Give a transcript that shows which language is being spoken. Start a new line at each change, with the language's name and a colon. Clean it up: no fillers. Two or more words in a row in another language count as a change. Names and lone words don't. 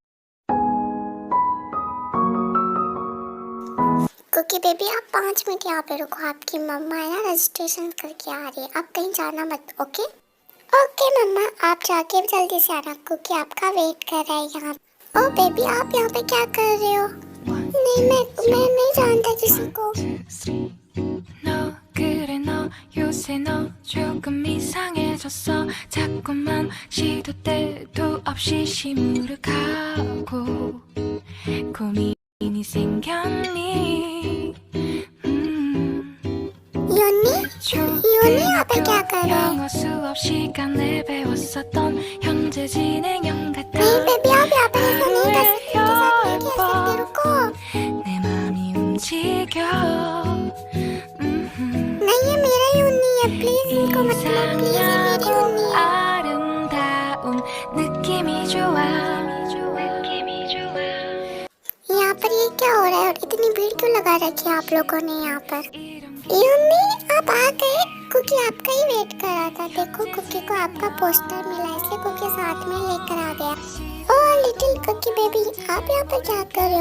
Hindi: कुकी बेबी आप 5 मिनट यहाँ पे रुको, आपकी मम्मा है ना रजिस्ट्रेशन करके आ रही है, आप कहीं जाना मत।
English: OK OK
Hindi: मम्मा, आप जाके जल्दी से आना, कुकी आपका वेट कर रहा है यहाँ। ओ बेबी आप यहाँ पे क्या कर रहे हो? नहीं मैं नहीं जानता किसी को।
Korean: 너 그래 너 요새 너 조금 이상해졌어. 자꾸만 시도 때도 없이 시무룩하고 고민이 생겼니?
Hindi: योनी यहाँ पे क्या कर रहे हैं?
Korean: 영어 수업 시간에 배웠었던 현재 진행형 같아.
Hindi: नहीं बेबी आप यहाँ पे ऐसा नहीं कर सकते, नहीं कह सकते, रुको।
Korean: 내 맘이 움직여.
Hindi: नहीं ये मेरा योनी है, प्लीज इनको मत लो, प्लीज ये मेरी योनी है।
Korean: 아름다운 느낌 느낌이 좋아 느낌이 좋아
Hindi: यहाँ पर ये क्या हो रहा है और इतनी भीड़ क्यों लगा रखी है आप लोगों ने यहाँ पर?
Korean: 이름
Hindi: यूमी आप आ गए? कुकी आपका ही वेट कर रहा था। देखो कुकी को आपका पोस्टर मिला इसलिए कुकी साथ में लेकर आ गया।
English: Oh little Kooki baby
Hindi: आप यहाँ पर क्या कर रहे हो?